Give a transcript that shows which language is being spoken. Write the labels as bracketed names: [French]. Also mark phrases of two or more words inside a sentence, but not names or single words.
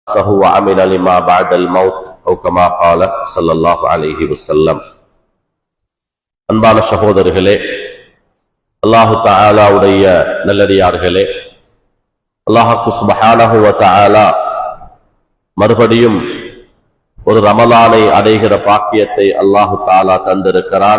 [Arabic] وعمل لما بعد الموت أو كما قال صلى الله عليه وسلم. [Tamil] அன்பான சகோதரர்களே, [Arabic] الله تعالى [Tamil] நல்லடியார்களே, [Arabic] الله سبحانه وتعالى [Tamil] மறுபடியும் ஒரு ரமலானை அடைகிற பாக்கியத்தை [Arabic] الله تعالى [Tamil] தந்திருக்கிறான்.